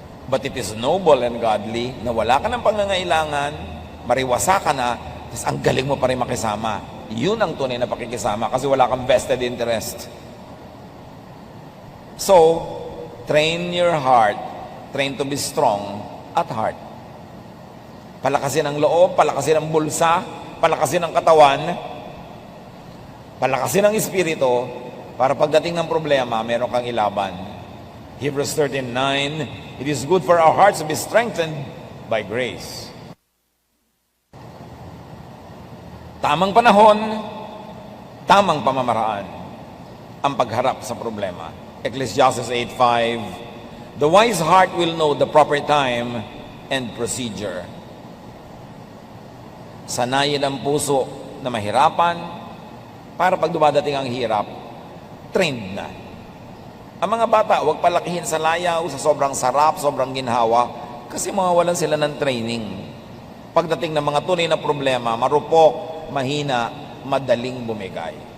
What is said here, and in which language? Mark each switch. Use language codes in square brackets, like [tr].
[en] But it is noble and godly [tl] na wala ka ng pangangailangan, mariwasa ka na, tapos ang galing mo pa rin makisama. Yun ang tunay na pakikisama kasi wala kang vested interest. [en] So, train your heart, train to be strong at heart. [tl] Palakasin ang loob, palakasin ang bulsa, palakasin ang katawan, palakasin ang espiritu, para pagdating ng problema, meron kang ilaban. [en] Hebrews 13:9, it is good for our hearts to be strengthened by grace. [tl] Tamang panahon, tamang pamamaraan ang pagharap sa problema. Ecclesiastes 8:5, [en] The wise heart will know the proper time and procedure. [tl] Sanayin ang puso na mahirapan para pag dumadating ang hirap, trained na. Ang mga bata, huwag palakihin sa layaw, sa sobrang sarap, sobrang ginhawa, kasi mawawalan sila ng training. Pagdating ng mga tunay na problema, marupok, mahina, madaling bumigay.